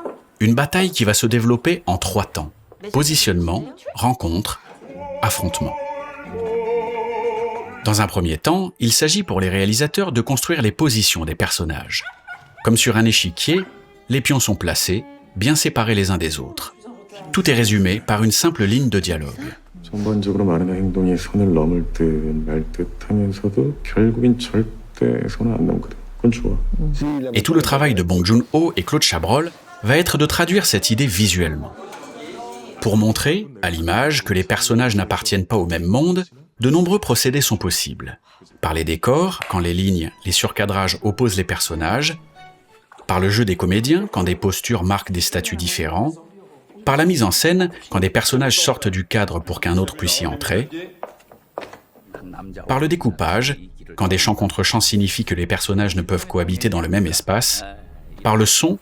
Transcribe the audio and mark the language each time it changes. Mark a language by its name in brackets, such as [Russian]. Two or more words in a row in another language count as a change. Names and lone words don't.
[French] Une bataille qui va se développer en 3 temps. Positionnement, rencontre, affrontement. Dans un premier temps, il s'agit pour les réalisateurs de construire les positions des personnages. Comme sur un échiquier, les pions sont placés, bien séparés les uns des autres. Tout est résumé par une simple ligne de dialogue. [Korean] 전반적으로 많은 행동이 선을 넘을 듯 말 듯 하면서도 결국엔 절대 선을 안 넘거든. 그건 좋아. [French] Et tout le travail de Bong Joon-ho et Claude Chabrol va être de traduire cette idée visuellement. Pour montrer, à l'image, que les personnages n'appartiennent pas au même monde, de nombreux procédés sont possibles. Par les décors, quand les lignes, les surcadrages opposent les personnages, par le jeu des comédiens, quand des postures marquent des statuts différents, par la mise en scène, quand des personnages sortent du cadre pour qu'un autre puisse y entrer, par le découpage, quand des chants contre chants signifient que les personnages ne peuvent cohabiter dans le même espace, par le son,